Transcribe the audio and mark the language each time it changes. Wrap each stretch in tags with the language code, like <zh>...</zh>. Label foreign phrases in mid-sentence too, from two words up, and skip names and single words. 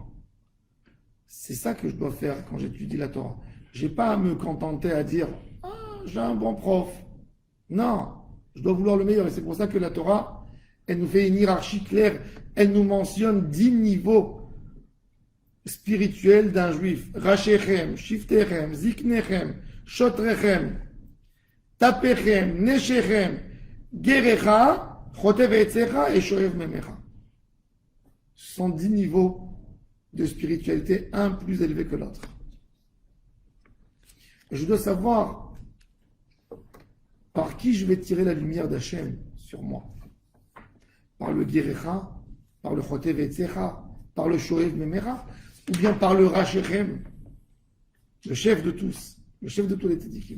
<fr>C'est ça que je dois faire quand j'étudie la Torah. Je n'ai pas à me contenter à dire « Ah, j'ai un bon prof ». Non, Je dois vouloir le meilleur. Et c'est pour ça que la Torah, elle nous fait une hiérarchie claire. Elle nous mentionne 10 niveaux spirituels d'un juif.</fr> <he>ראשיכם, שבטיכם, זקניכם, שוטריכם, טפכם, נשיכם, גרך, חוטב עציך et שואב מימיך.</he> <fr>Ce sont 10 niveaux de spiritualité, un plus élevé que l'autre. Je dois savoir par qui je vais tirer la lumière d'Hachem sur moi. Par le Gerecha, par le</fr> <he>חוטב עציך,</he> <fr>par le</fr> <he>שואב מימיך,</he> <fr>ou bien par le Rachechem, le chef de tous, le chef de tous les tzadikim.</fr>